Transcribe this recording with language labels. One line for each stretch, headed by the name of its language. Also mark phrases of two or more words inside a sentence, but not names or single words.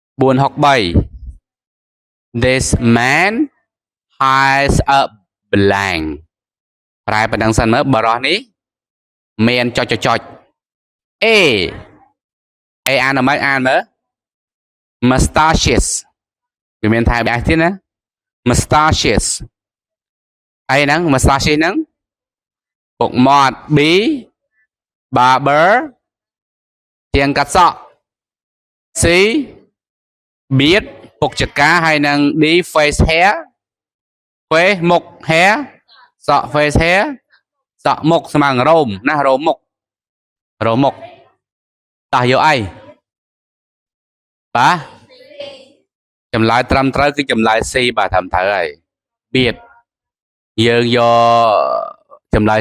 Khmer: 463
English: This man has a blank
Khmer: ប្រែប៉ុណ្ណឹងសិនមើលបរោះនេះមានចុច A អា នមកអានមើល mustaches វាមានថែបអីទៀតណា mustaches អីហ្នឹង mustaches ហ្នឹងពុកមាត់ B barber ជាងកាត់សក់ C beard ពុកចកាហើយនឹង D
English: face hair
Khmer: មុខ hair សក់
English: face hair
Khmer: សក់មុខស្មើនឹងរោមណារោមមុខ តោះយកអីបាទចម្លើយត្រឹមត្រូវគឺចម្លើយ C បាទត្រឹមត្រូវហើយ beard យើងយកចម្លើយ